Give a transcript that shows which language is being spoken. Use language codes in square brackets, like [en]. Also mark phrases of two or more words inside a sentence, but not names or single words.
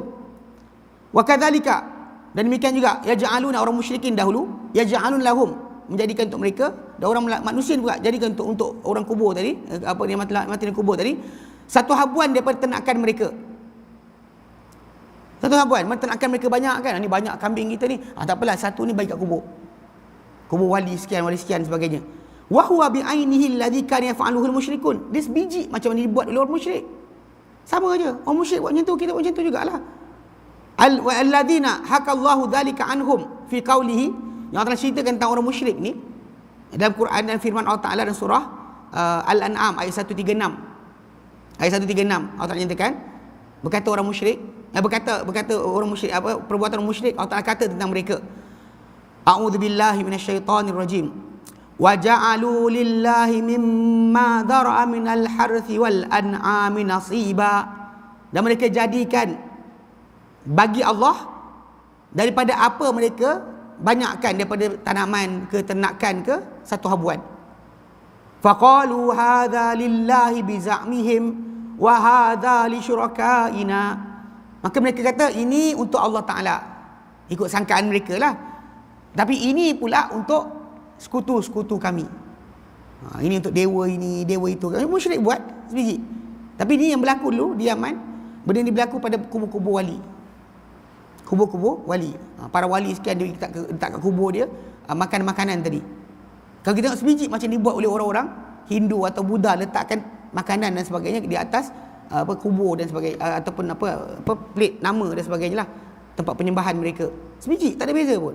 [ar] وكذلك, [ms] dan demikian juga yaj'aluna, orang musyrikin dahulu, [ar] يجعلون لهم, [ms] menjadikan untuk mereka, dan orang manusia juga jadikan untuk orang kubur tadi, apa yang mati di kubur tadi, satu habuan daripada ternakan mereka. Satu habuan, ternakan mereka banyak kan, ni banyak kambing kita ni, tak apalah, satu ni bagi kat kubur wali sekian sebagainya. [ar] وهو بعينه الذي كان يفعله المشركون, [ms] dia sebiji macam mana dibuat oleh orang musyrik. Sama aja, orang musyrik buat macam tu, kita buat macam tu jugalah. [ar] الذين حكى الله ذلك عنهم في قوله, [ms] yang Allah ceritakan tentang orang musyrik ni dalam Quran dan firman Allah Taala dalam surah Al-An'am ayat 136. Ayat 136 Allah Taala nyatakan, berkata orang musyrik, berkata orang musyrik, perbuatan orang musyrik, Allah Taala kata tentang mereka, [ar] أعوذ بالله من الشيطان الرجيم, وجعلوا لله مما ذرأ من الحرث والأنعام نصيبا, [ms] dan mereka jadikan bagi Allah daripada apa mereka banyakkan daripada tanaman ke ternakan ke satu habuan. [ar] فقالوا هذا لله بزعمهم وهذا لشركائنا, [ms] maka mereka kata ini untuk Allah Taala, ikut sangkaan mereka lah, tapi ini pula untuk sekutu-sekutu kami. Ini untuk dewa ini, dewa itu. Musyrik buat sebiji. Tapi ini yang berlaku dulu di Yaman, benda ni berlaku pada kubur-kubur wali. Kubur-kubur wali. Para wali sekian dia letak kat kubur dia makan makanan tadi. Kalau kita tengok sebiji macam dibuat oleh orang-orang Hindu atau Buddha, letakkan makanan dan sebagainya di atas kubur dan sebagainya, ataupun apa plate nama dan sebagainya lah, tempat penyembahan mereka. Sebiji, tak ada beza pun.